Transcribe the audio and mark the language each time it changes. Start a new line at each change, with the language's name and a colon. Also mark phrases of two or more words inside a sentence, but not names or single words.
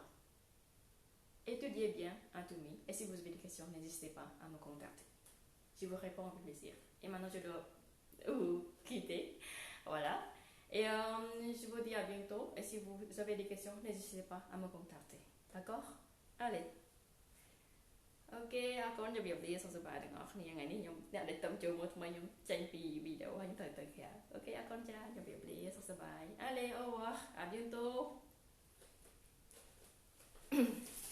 French: Étudiez bien Atomy, et si vous avez des questions, n'hésitez pas à me contacter. Je vous réponds avec plaisir. Et maintenant, je dois vous quitter. Voilà. Et je vous dis à bientôt. Et si vous avez des questions, n'hésitez pas à me contacter. D'accord? Allez.
Khmer: Ok, អរគុណជម្រាបលាសុខសប្បាយទាំងអស់គ្នាថ្ងៃនេះខ្ញុំអ្នកដែលតំចូលមកថ្មីខ្ញុំចេញពីវីដេអូហើយខ្ញុំទៅក្រៅអូខេអរគុណច្រើនជម្រាបលាសុខសប្បាយ
French: Allez au revoir à bientôt